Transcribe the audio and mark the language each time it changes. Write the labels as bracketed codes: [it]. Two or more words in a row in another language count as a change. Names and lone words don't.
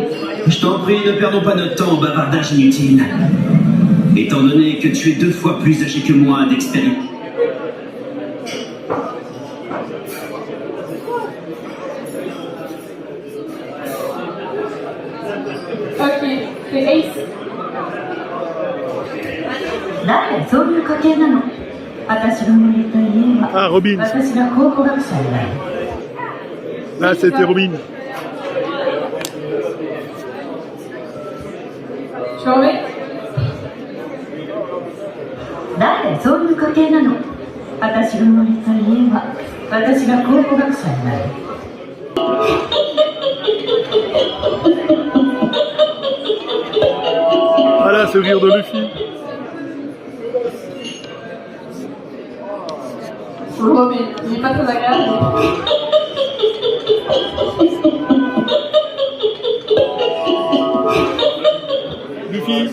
[fr] Je t'en prie, ne perdons pas notre temps en bavardage inutile. Étant donné que tu es 2 fois plus âgé que moi d'expérience. Ok, c'est Ace. [ja] 誰そういう家系なの私が生まれた家は [fr] Ah, Robin. [ja] 私が考古学者になる [fr] Là, c'était Robin. Je remets. [ja] 誰そういう家系なの私が生まれた家は私が考古学者になる [fr] Ah là, c'est le rire de Luffy. Je le remets. Il n'est pas très agréable. Luffy.